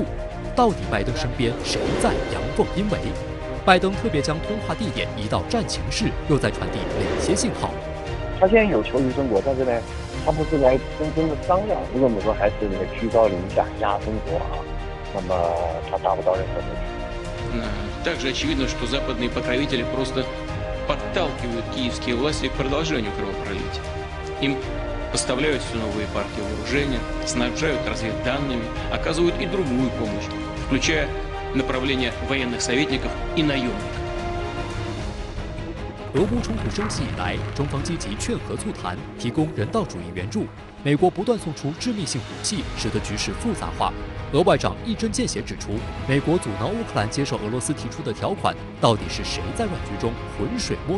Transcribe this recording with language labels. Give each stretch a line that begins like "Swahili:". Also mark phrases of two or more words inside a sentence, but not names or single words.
Chinese: 到底拜登身边谁在阳奉阴违？拜登特别将通话地点移到战情室，又在传递哪些信号？他现在有求于中国，但是呢，他不是来真正的商量。如果美国还是居高临下压中国啊，那么他达不到任何目的。
Russian: Также очевидно, что западные покровители просто подталкивают киевские власти к продолжению кровопролития. Им поставляют все новые партии вооружения, снабжают разведданными, оказывают и другую помощь, включая направление военных советников и наемников.
Chinese: 俄乌冲突升级以来，中方积极劝和促谈，提供人道主义援助。美国不断送出致命性武器，使得局势复杂化。俄外长一针见血指出，美国阻挠乌克兰接受俄罗斯提出的条款，到底是谁在乱局中浑水摸鱼？